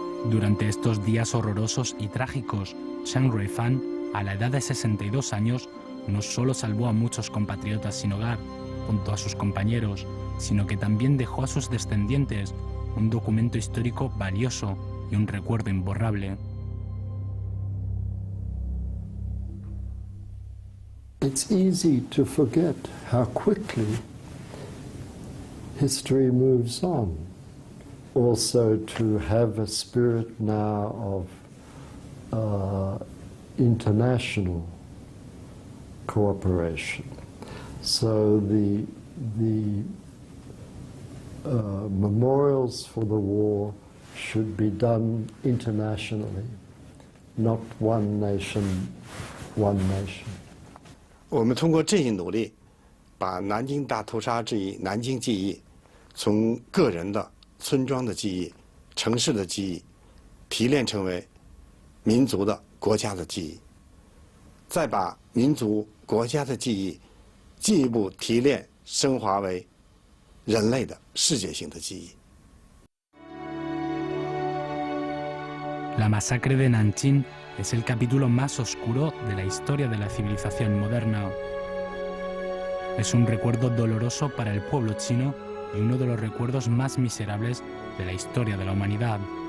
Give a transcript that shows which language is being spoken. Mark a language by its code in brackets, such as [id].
[es] Durante estos días horrorosos y trágicos, Chen Ruifan, a la edad de 62 años, no solo salvó a muchos compatriotas sin hogar, junto a sus compañeros, sino que también dejó a sus descendientes un documento histórico valioso y un recuerdo imborrable. [en] It's easy to forget how quickly history moves on. Also to have a spirit now of international cooperation. So the memorials for the war should be done internationally, not one nation, one nation. [zh] 我们通过这一努力，把南京大屠杀之一、南京记忆，从个人的、村庄的记忆、城市的记忆，提炼成为民族的、国家的记忆，再把民族、国家的记忆进一步提炼、升华为人类的世界性的记忆。 [es] La masacre de Nanjing es el capítulo más oscuro de la historia de la civilización moderna. Es un recuerdo doloroso para el pueblo chino y uno de los recuerdos más miserables de la historia de la humanidad.